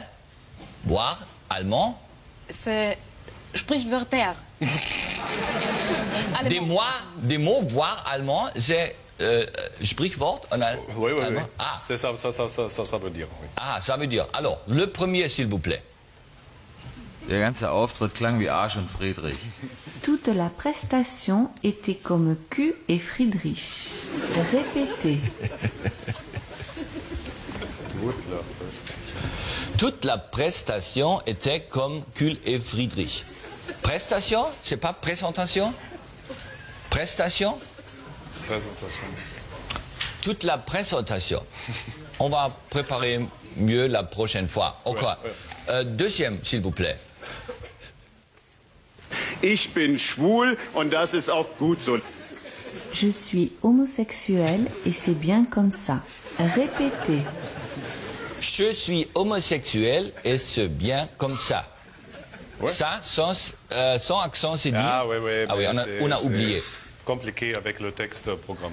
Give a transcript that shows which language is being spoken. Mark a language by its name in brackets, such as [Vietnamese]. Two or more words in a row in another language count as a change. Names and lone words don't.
[French] Boire, allemand. C'est Sprichwörter. Allemand. Des mots, boire, allemand, c'est Sprichwort en Oui. allemand. Ah. C'est ça veut dire. Oui. Ah, ça veut dire. Alors, le premier, s'il vous plaît. [German] Der ganze Auftritt klang wie Arsch und Friedrich. [French] Toute la prestation était comme Q et Friedrich. Répétez. Toute la prestation était comme Kuhl et Friedrich. Prestation, c'est pas présentation? Prestation? Présentation. Toute la présentation. On va préparer mieux la prochaine fois. Au quoi? Deuxième, s'il vous plaît. [German] Ich bin schwul und das ist auch gut so. [French] Je suis homosexuel et c'est bien comme ça. Répétez. Je suis homosexuel et c'est bien comme ça. Ouais. Ça, sans accent, c'est dit. Ah oui. Ah oui, on a c'est oublié. Compliqué avec le texte programmé.